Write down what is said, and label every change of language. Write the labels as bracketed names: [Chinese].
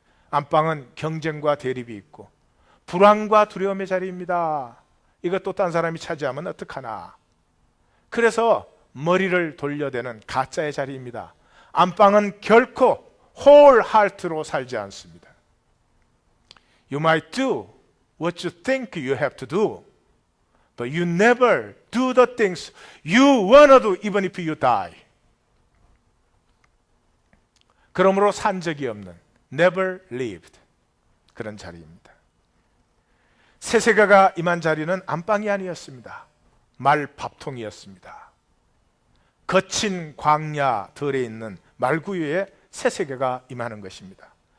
[Korean] 안방은 경쟁과 대립이 있고 불안과 두려움의 자리입니다. 이것도 딴 사람이 차지하면 어떡하나. 그래서 머리를 돌려대는 가짜의 자리입니다. 안방은 결코 [English] whole heart [Korean] 로 살지 않습니다. [English] You might do what you think you have to do, but you never do the things you wanna do even if you die. [Korean] 그러므로 산 적이 없는 [English] never lived [Korean] 그런 자리입니다. 새 세계가 임한 자리는 안방이 아니었습니다. 말밥통이었습니다. 거친 광야들에 있는 말구유에 새 세계가 임하는 것입니다.